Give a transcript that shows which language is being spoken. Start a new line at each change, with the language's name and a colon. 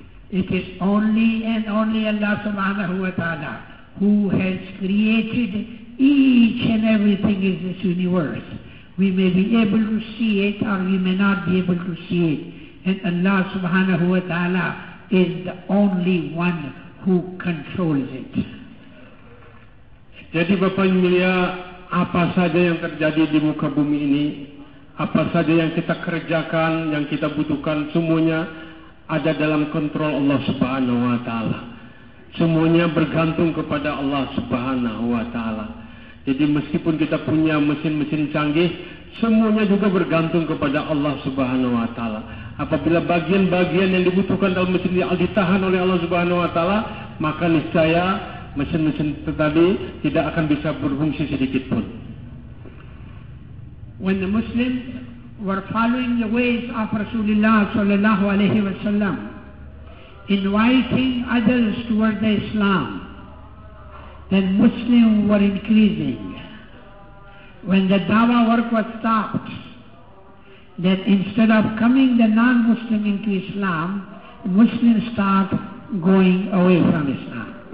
English: It is only and only Allah subhanahu wa ta'ala who has created each and everything in this universe We may be able to see it or we may not be able to see it. And Allah subhanahu wa ta'ala is the only one who controls it.
Indonesian: Jadi Bapak yang mulia, apa saja yang terjadi di muka bumi ini, apa saja yang kita kerjakan, yang kita butuhkan, semuanya ada dalam kontrol Allah Subhanahu wa taala. Semuanya bergantung kepada Allah Subhanahu wa taala. Jadi meskipun kita punya mesin-mesin canggih, semuanya juga bergantung kepada Allah Subhanahu wa taala. Apabila bagian-bagian yang dibutuhkan dalam mesin ditahan oleh Allah Subhanahu wa taala, maka niscaya mesin-mesin tadi tidak akan bisa berfungsi sedikit pun.
English: When the Muslims were following the ways of Rasulullah sallallahu alaihi wasallam, inviting others toward the Islam, then Muslims were increasing. When the dawah work was stopped, that instead of coming the non-Muslim into Islam, Muslims start going away from Islam.